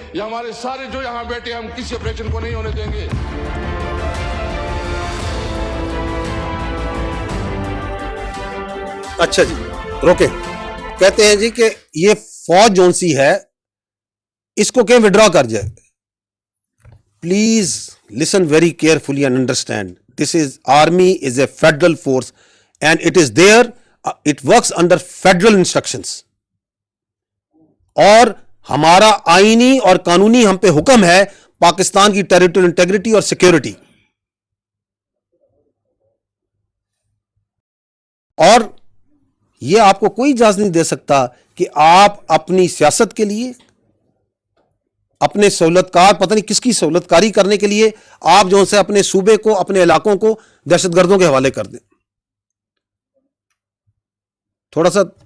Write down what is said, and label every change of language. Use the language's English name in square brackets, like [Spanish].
[Urdu] یہ ہمارے سارے جو یہاں بیٹھے، ہم کسی آپریشن کو نہیں ہونے دیں گے. اچھا جی روکے. کہتے ہیں جی کہ یہ فوج جون سی ہے اس کو کہ وڈرا کر جائے. [English] Please listen very carefully and understand. This is army is a federal force and it is there, it works under federal instructions. [Urdu] اور ہمارا آئینی اور قانونی ہم پہ حکم ہے پاکستان کی ٹیریٹوریل انٹیگریٹی اور سیکیورٹی. اور یہ آپ کو کوئی اجازت نہیں دے سکتا کہ آپ اپنی سیاست کے لیے، اپنے سہولت کار، پتہ نہیں کس کی سہولت کاری کرنے کے لیے آپ جو سے اپنے صوبے کو، اپنے علاقوں کو دہشت گردوں کے حوالے کر دیں. تھوڑا سا